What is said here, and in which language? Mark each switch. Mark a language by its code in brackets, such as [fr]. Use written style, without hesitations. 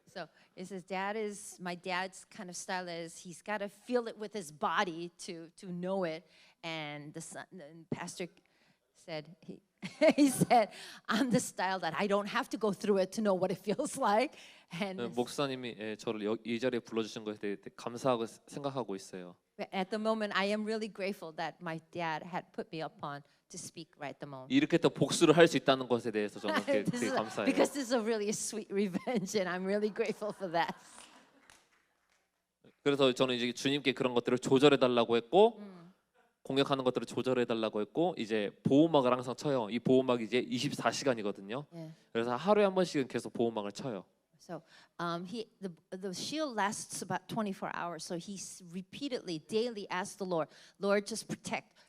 [en] So it says, my dad's kind of style is he's got to feel it with his body to know it. And the pastor said, he said, I'm the style that I don't have to go through it to know what it feels like. And [ko] 목사님이 저를 이 자리에 불러주신 것에 대해 감사하고 생각하고 있어요. [en] at the moment, I am really grateful that my dad had put me upon to speak right at the moment. [ko] 이렇게 또 복수를 할 수 있다는 것에 대해서 저는 되게 감사해요. [en] Because this is a really sweet revenge, and I'm really grateful for that. [ko] 그래서 저는 이제 주님께 그런 것들을 조절해 달라고 했고 공격하는 것들을 조절해 달라고 했고 이제 보호막을 항상 쳐요. 이 보호막이 이제 24시간이거든요. [en] Yeah. [ko] 그래서 하루에 한 번씩은 계속 보호막을 쳐요. [en] So the shield lasts about 24 hours. So he repeatedly, daily asked the Lord, Lord, just protect.